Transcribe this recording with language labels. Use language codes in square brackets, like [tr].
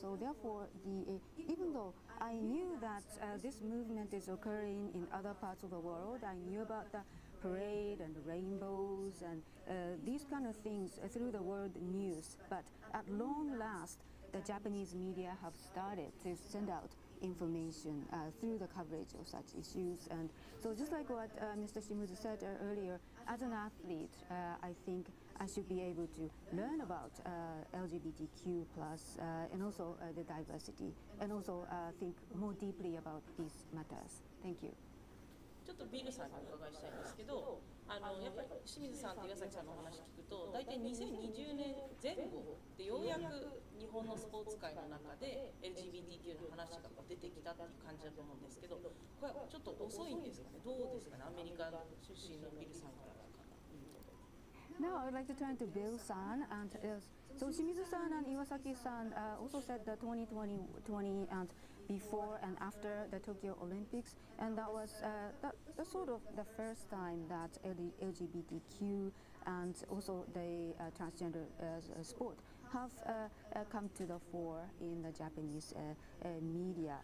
[en] So therefore, even though I knew that this movement is occurring in other parts of the world, I knew about the parade and rainbows and these kind of things through the world news, but at long last the Japanese media have started to send out information through the coverage of such issues. And so just like what Mr. Shimizu said earlier, as an athlete, I think I should be able to learn about LGBTQ plus and also the diversity, and also think more deeply about these matters. Thank you. [ja] ちょっとビルさんにお伺いしたいんですけど、やっぱり清水さんと岩崎さんのお話聞くと、大体2020年前後でようやく日本のスポーツ界の中で LGBTQ の話が出てきたっていう感じだと思うんですけど、これはちょっと遅いんですかね、どうですかね、アメリカ出身のビルさんからとか。 [en] Now I would like to turn to Bill-san, and so Shimizu-san and Iwasaki-san also said that 2020 and before and after the Tokyo Olympics, and that was the sort of the first time that LGBTQ and also the transgender sport have come to the fore in the Japanese media.